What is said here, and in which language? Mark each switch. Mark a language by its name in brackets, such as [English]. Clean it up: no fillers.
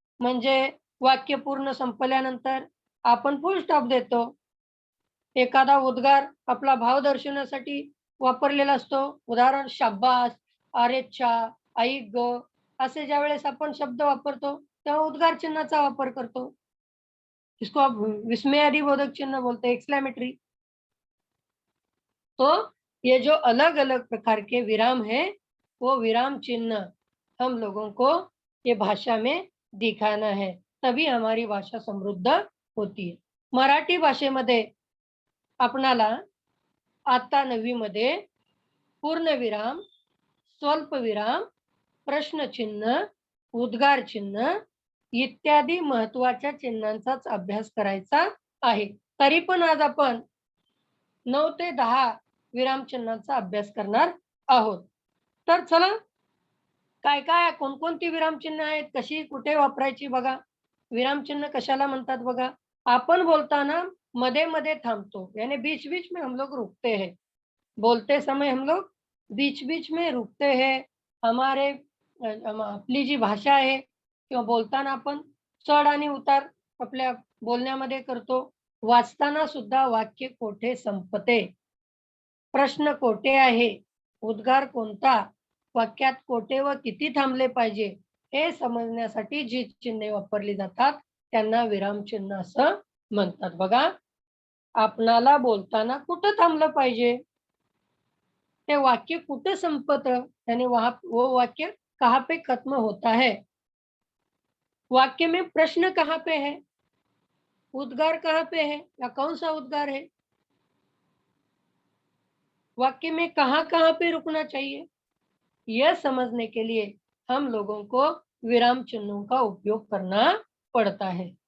[Marathi] म्हणजे वाक्य पूर्ण संपल्यानंतर आपण फुल स्टॉप देतो. एखादा उद्गार आपला भाव दर्शवण्यासाठी वापरलेला असतो. उदाहरण शाब्बास, अरेच्चा, ऐक गं, असे ज्यावेळेस आपण शब्द वापरतो, तेव्हा उद्गार चिन्हाचा वापर करतो. [Hindi] इसको आप विस्मयादिबोधक चिन्ह बोलते हैं, एक्सक्लेमेटरी। तो ये जो अलग-अलग प्रकार के विराम हैं, वो विराम चिन्ह हम लोगों को ये भाषा में दिखाना है, तभी हमारी भाषा समृद्ध होती है। [Marathi] मराठी भाषेमध्ये आपणाला आता 9वी मध्ये पूर्णविराम, स्वल्पविराम, प्रश्नचिन्ह, उद्गार चिन्ह इत्यादी महत्त्वाच्या चिन्हांचाच अभ्यास करायचा आहे. तरी पण आज आपण 9 ते 10 विरामचिन्हांचा अभ्यास करणार आहोत. तर चला काय-काय कोणकोणती विरामचिन्ह आहेत, कशी कुठे वापरायची बघा. विरामचिन्ह कशाला म्हणतात बघा. आपण बोलताना मध्ये-मध्ये थांबतो, [Hindi] यानी बीच-बीच में हम लोग रुकते हैं. बोलते समय हम लोग बीच-बीच में रुकते हैं. [Marathi] हमारे आपली जी भाषा आहे किंवा बोलताना आपण चढ आणि उतार आपल्या बोलण्यामध्ये करतो. वाचताना सुद्धा वाक्य कोठे संपते, प्रश्न कोठे आहे, उद्गार कोणता, वाक्यात कोठे व किती थांबले पाहिजे, हे समजण्यासाठी जी चिन्हे वापरली जातात, त्यांना विरामचिन्ह असं म्हणतात. बघा, आपणाला बोलताना कुठं थांबलं पाहिजे? ते वाक्य कुठं संपतं? [Hindi] यानी वो वाक्य कहाँ पे खत्म होता है? वाक्य में प्रश्न कहाँ पे है? उद्गार कहाँ पे है या कौन-सा उद्गार है? वाक्य में कहाँ-कहाँ पे रुकना चाहिए? यह समझने के लिए हम लोगों को विराम चिन्हों का उपयोग करना पड़ता है।